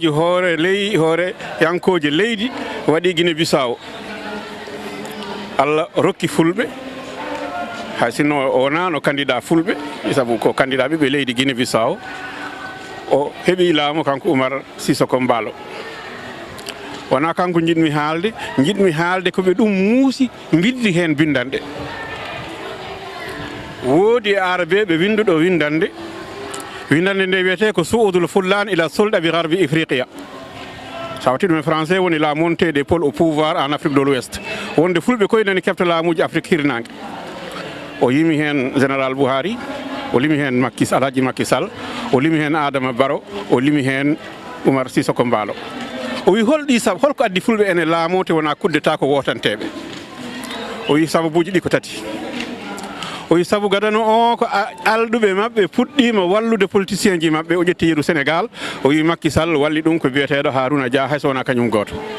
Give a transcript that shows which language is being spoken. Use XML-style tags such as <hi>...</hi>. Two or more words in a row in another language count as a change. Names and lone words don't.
<ff>hoore yankoje leydi waɗi Guinée Bissau Allah rokki fulɓe hay sinno o wonano candidat fulɓe saabu ko candidat ɓiɓe leydi Guinée Bissau o heeɓi laamu kanko Oumar Sissoko Embaló wona kanko jiɗmi haalde koɓe ɗum muusi biddi hen bindande woodi arabe ɓe winduɗo windande nde wiyete ko</ff> <ar>صعود الفلان إلى السلطة بغرب إفريقيا</ar> <ff>sawti ɗum e français woni</ff> <fr>la montée des pôles au pouvoir en Afrique de l'Ouest</fr> <ff>wonde fulɓe koye nani kefta laamuji Afrique hirnangue o yimi hen général Buhari o limi hen Alhaji Macky Sall o limi hen Adama Barrow o limi hen Oumar Sissoko Embaló o wi holɗi sabu holko addi fulɓe ene laamote wona kuddeta ko wotanteɓe o wi sababuji ɗi ko tati o wi sabu gadano o ko alɗuɓe mabɓe puɗɗima wallude politicien ji mabɓe o ƴetti yeeru Sénégal o wi Macky Sall walli ɗum ko biyeteɗo Harouna Dia hay so wona kañum goto</ff>